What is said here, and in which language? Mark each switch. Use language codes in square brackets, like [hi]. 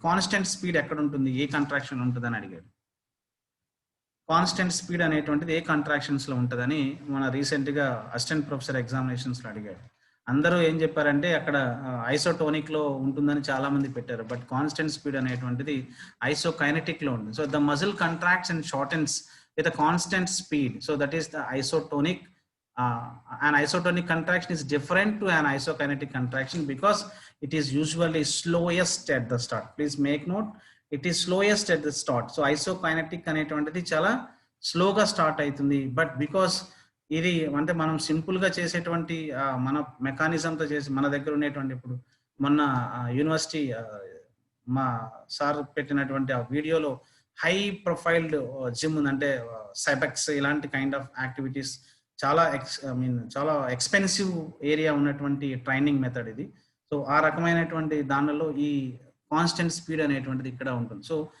[te] Constant speed ఎక్కడ ఉంటుంది, ఏ contraction ఉంటుంది అని అడిగాడు. కాన్స్టెంట్ స్పీడ్ అనేటువంటిది ఏ కంట్రాక్షన్స్ లో ఉంటుందని మన రీసెంట్ గా అసిస్టెంట్ ప్రొఫెసర్ ఎగ్జామినేషన్స్ లో అడిగాడు. అందరూ ఏం చెప్పారంటే అక్కడ ఐసోటోనిక్ లో ఉంటుందని చాలా మంది పెట్టారు, బట్ కాన్స్టెంట్ స్పీడ్ అనేటువంటిది ఐసోకైనెటిక్ లో ఉంటుంది. [en] So the muscle contracts and shortens with a constant speed, so that is the isotonic. An isotonic contraction is different to an isokinetic contraction because it is usually slowest at the start. Please make note, it is slowest at the start. [te] So isokinetic అనేటువంటిది చాలా స్లోగా start అవుతుంది, [en] but because [te] ఇది అంటే మనం simple గా చేసేటువంటి మన మెకానిజంతో చేసి మన దగ్గర ఉండేటువంటి, ఇప్పుడు మొన్న యూనివర్సిటీ మా సార్ పెట్టినటువంటి ఆ వీడియోలో హై ప్రొఫైల్డ్ జిమ్ ఉందంటే సైబెక్స్ ఇలాంటి కైండ్ ఆఫ్ యాక్టివిటీస్ చాలా చాలా ఎక్స్పెన్సివ్ ఏరియా ఉన్నటువంటి ట్రైనింగ్ మెథడ్ ఇది. సో ఆ రకమైనటువంటి దానిలో ఈ కాన్స్టెంట్ స్పీడ్ అనేటువంటిది ఇక్కడ ఉంటుంది. సో